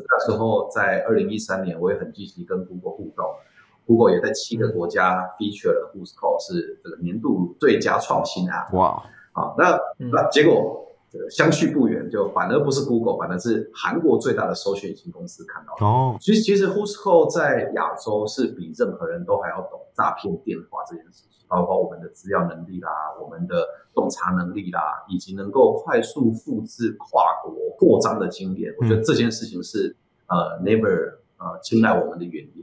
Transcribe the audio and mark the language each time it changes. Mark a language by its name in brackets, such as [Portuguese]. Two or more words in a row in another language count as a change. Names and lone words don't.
[Chinese] 那時候在2013年，我也很積極跟 Google 互動，Google 也在7個國家 feature 了 Whoscall 是這個年度最佳創新 App。哇，那結果。相去不遠，就反而不是 Google， 反而是韓國最大的搜尋引擎公司看到的。其實 Whoscall 在亞洲是比任何人都還要懂詐騙電話這件事情，包括我們的資料能力啦，我們的洞察能力啦，以及能夠快速複製跨國擴張的經驗。我覺得這件事情是Naver 青睞我們的原因。